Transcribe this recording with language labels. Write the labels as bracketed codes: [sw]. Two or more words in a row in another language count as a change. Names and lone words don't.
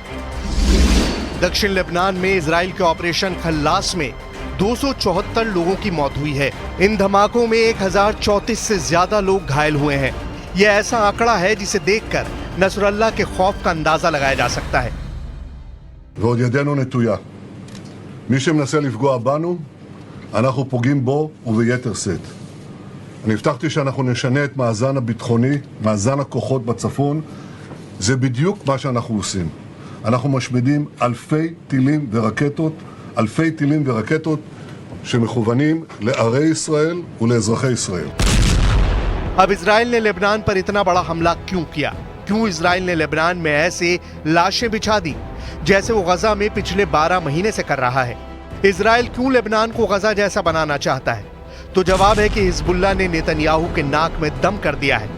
[hi] दक्षिण लेबनान में इजराइल के ऑपरेशन खल्लास में 274 लोगों की मौत हुई है। इन धमाकों में 1034 से ज्यादा लोग घायल हुए हैं। यह ऐसा आंकड़ा है जिसे देखकर नसरल्लाह के खौफ का अंदाजा लगाया जा सकता है। [he] ועוד ידנו נטויה. מי שמנסה לפגוע בנו, אנחנו פוגעים בו וביתר שאת. אני הבטחתי שאנחנו נשנה את מאזן הביטחוני, מאזן הכוחות בצפון. זה בדיוק מה שאנחנו עושים. אנחנו משמידים אלפי טילים ורקטות שמכוונים לערי ישראל ולאזרחי ישראל. [hi] अब इजराइल ने लेबनान पर इतना बड़ा हमला क्यों किया? क्यों इजराइल ने लेबनान में ऐसे लाशें बिछा दी जैसे वो गजा में पिछले 12 महीने से कर रहा है? इजराइल क्यों लेबनान को गजा जैसा बनाना चाहता है? तो जवाब है कि हिजबुल्लाह ने नेतन्याहू के नाक में दम कर दिया है।